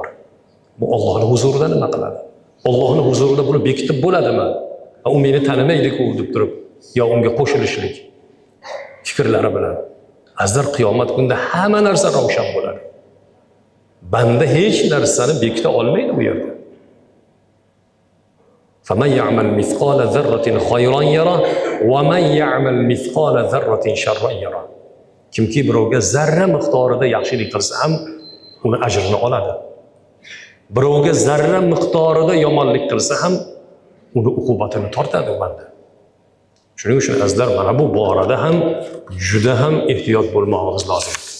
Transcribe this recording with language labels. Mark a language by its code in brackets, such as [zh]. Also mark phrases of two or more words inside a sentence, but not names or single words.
[uz] Bu Allohning huzurida nima qiladi? Allohning huzurida buni bekitib bo'ladimi? U meni tanimaydi-ku deb turib, yo unga qo'shilishlik fikrlari bilan. Azizlar, qiyomat kunida hamma narsa ravshan bo'ladi. Banda hech narsani bekita olmaydi bu yerda. [ar] فَمَنْ يَعْمَلْ مِثْقَالَ ذَرَّةٍ خَيْرًا يَرَهُ وَمَنْ يَعْمَلْ مِثْقَالَ ذَرَّةٍ شَرًّا يَرَهُ. [uz] Kimki birovga zarra miqdorida yaxshilik qilsa ham uni ajrini oladi. Birovga zarra miqdorida yomonlik qilsa ham uni uqubatini tortadi banda. Shuning uchun azizlar, mana bu borada ham juda ham ehtiyot bo'lmoqimiz lozim.